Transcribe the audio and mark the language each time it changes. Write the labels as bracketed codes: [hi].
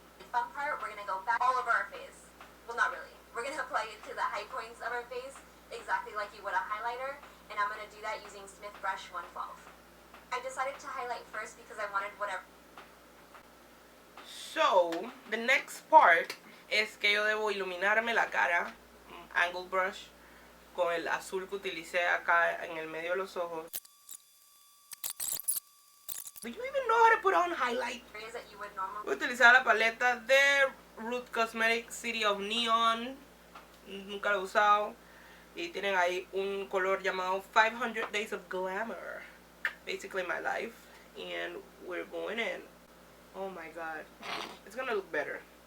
[en] Fun part, we're going to go back all over our face. Well, not really. We're going to apply it to the high points of our face, exactly like you would a highlighter. And I'm going to do that using Smith Brush 112. I decided to highlight first because I wanted whatever. So, the next part [es] es que yo debo iluminarme la cara, [en] angle brush, [es] con el azul que utilicé acá en el medio de los ojos. [en] Do you even know how to put on highlight? [es] Voy a utilizar la paleta de Root Cosmetics City of Neon. Nunca lo he usado. Y tienen ahí un color llamado 500 Days of Glamour. [en] basically my life, and we're going in. Oh my god, it's gonna look better.